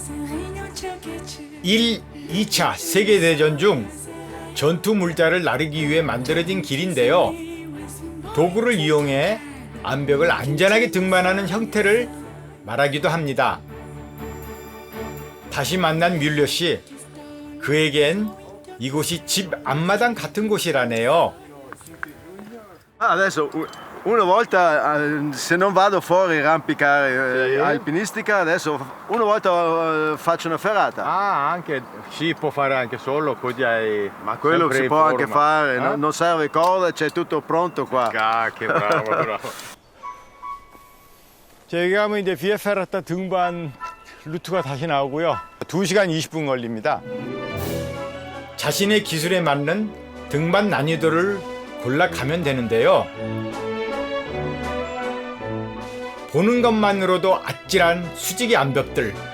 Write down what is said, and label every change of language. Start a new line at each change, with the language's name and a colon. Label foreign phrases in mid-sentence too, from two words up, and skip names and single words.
Korean: 1, 2차 세계대전 중 전투 물자를 나르기 위해 만들어진 길인데요. 도구를 이용해 암벽을 안전하게 등반하는 형태를 말하기도 합니다. 다시 만난 뮬러 씨, 그에겐 이곳이 집 앞마당 같은 곳이라네요.
Italian: Adesso una volta se non vado fuori a arrampicare alpinistica, adesso una volta faccio una ferrata. Ah, anche si può fare anche solo, così hai. Ma quello si può anche fare, non serve corda, c'è tutto pronto qua. 아, che bravo.
Korean: 저기 가면 이제 비아페라타 등반 루트가 다시 나오고요. 2시간 20분 걸립니다. 자신의 기술에 맞는 등반 난이도를 골라 가면 되는데요. 보는 것만으로도 아찔한 수직의 암벽들.